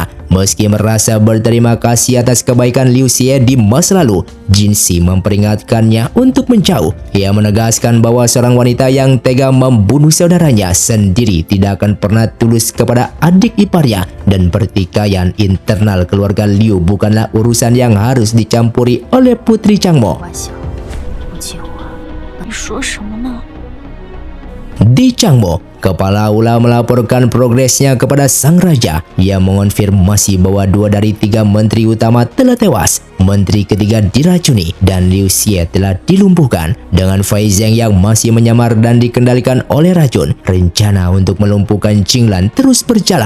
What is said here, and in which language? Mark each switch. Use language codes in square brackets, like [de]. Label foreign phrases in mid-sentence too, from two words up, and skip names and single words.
[id] Meski merasa berterima kasih atas kebaikan Liu Xie di masa lalu, Jin Si memperingatkannya untuk menjauh. Ia menegaskan bahwa seorang wanita yang tega membunuh saudaranya sendiri tidak akan pernah tulus kepada adik iparnya, dan pertikaian internal keluarga Liu bukanlah urusan yang harus dicampuri oleh Putri Chang Mo. [zh] 你说什么呢？ [id] Di Chang Mo, kepala aula melaporkan progresnya kepada sang raja. Ia mengonfirmasi bahwa 2 dari 3 menteri utama telah tewas, menteri ketiga diracuni, dan Liu Xie telah dilumpuhkan. Dengan Fei Zeng yang masih menyamar dan dikendalikan oleh racun, rencana untuk melumpuhkan Jinglan terus berjalan.